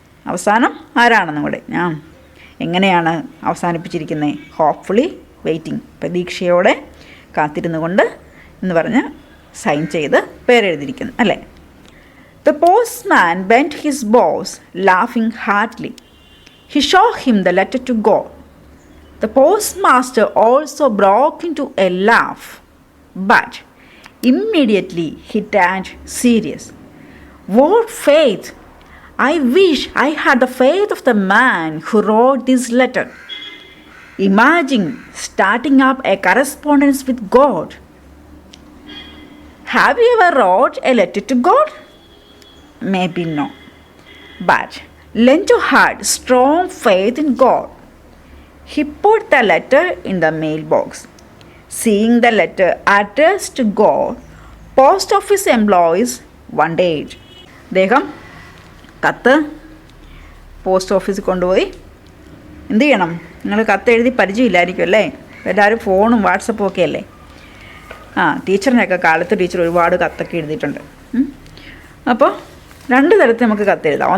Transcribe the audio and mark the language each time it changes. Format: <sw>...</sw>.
<ml>അവസാനം ആരാണ് നമ്മുടെ എങ്ങനെയാണ് അവസാനിപ്പിച്ചിരിക്കുന്നത്?</ml> <en>hopefully waiting,</en> <ml>പ്രതീക്ഷയോടെ കാത്തിരുന്നു കൊണ്ട് എന്ന് പറഞ്ഞ് സൈൻ ചെയ്ത് പേരെഴുതിയിരിക്കുന്നു അല്ലേ.</ml> <en>The postman bent his boss laughing heartily. He showed him the letter to God. The postmaster also broke into a laugh, but immediately he turned serious. What faith! I wish I had the faith of the man who wrote this letter. Imagine starting up a correspondence with God. Have you ever wrote a letter to God? Maybe no. But Lencho had strong faith in God. He put the letter in the mailbox. Seeing the letter addressed to God, post office employees wondered.</en> <ml>അദ്ദേഹം കത്ത് post ഓഫീസിൽ കൊണ്ടുപോയി എന്ത് ചെയ്യണം? നിങ്ങൾ കത്തെഴുതി പരിചയമില്ലായിരിക്കും അല്ലേ, എല്ലാവരും ഫോണും വാട്സപ്പും ഒക്കെ അല്ലേ. ടീച്ചറിനൊക്കെ കാലത്ത് ടീച്ചർ ഒരുപാട് കത്തൊക്കെ എഴുതിയിട്ടുണ്ട്. അപ്പോൾ രണ്ട് തരത്തിൽ നമുക്ക് കത്തെഴുതാം.</ml>